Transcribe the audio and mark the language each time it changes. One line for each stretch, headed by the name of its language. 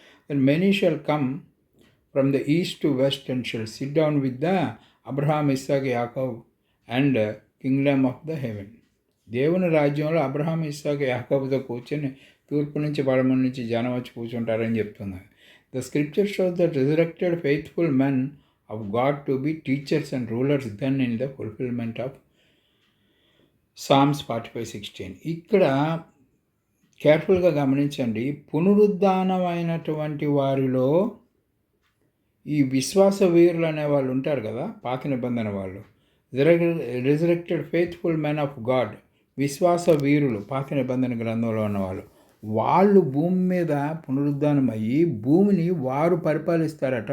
English: Then many shall come from the east to west and shall sit down with the Abraham, Isaac, యాకోబ్ and kingdom of the heaven.
Telugu: దేవుని రాజ్యంలో Abraham, Isaac, యాకోబుతో కూర్చొని తూర్పు నుంచి పడమర నుంచి జనం వచ్చి కూర్చుంటారని చెప్తున్నారు.
English: The scripture shows the resurrected faithful men of God to be teachers and rulers then in the fulfillment of Psalms 45:16.
Telugu: ఇక్కడ కేర్ఫుల్గా గమనించండి. పునరుద్ధానమైనటువంటి వారిలో ఈ విశ్వాస వీరులు అనే వాళ్ళు ఉంటారు కదా, పాత నిబంధన వాళ్ళు,
English: resurrected faithful men of God,
Telugu: విశ్వాస వీరులు పాత నిబంధన గ్రంథంలో ఉన్నవాళ్ళు, వాళ్ళు భూమి మీద పునరుద్ధానం అయ్యి భూమిని వారు పరిపాలిస్తారట.